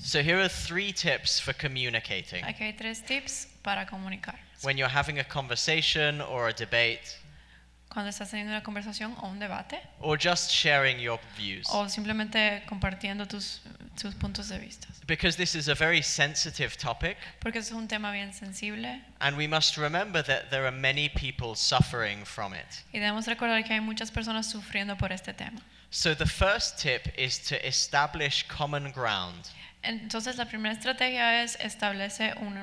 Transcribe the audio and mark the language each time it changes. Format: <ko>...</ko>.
<en>So here are 3 tips for communicating.</en> <es>Aquí hay 3 tips para comunicar.</es> <en>When you're having a conversation or a debate,</en> <es>Cuando estás teniendo una conversación o un debate</es> <en>or just sharing your views.</en> <es>o simplemente compartiendo tus puntos de vista.</es> <en>Because this is a very sensitive topic,</en> <es>Porque es un tema bien sensible</es> <en>and we must remember that there are many people suffering from it.</en> <es>y debemos recordar que hay muchas personas sufriendo por este tema.</es> <en>So the first tip is to establish common ground.</en> <es>Entonces la primera estrategia es establecer</es>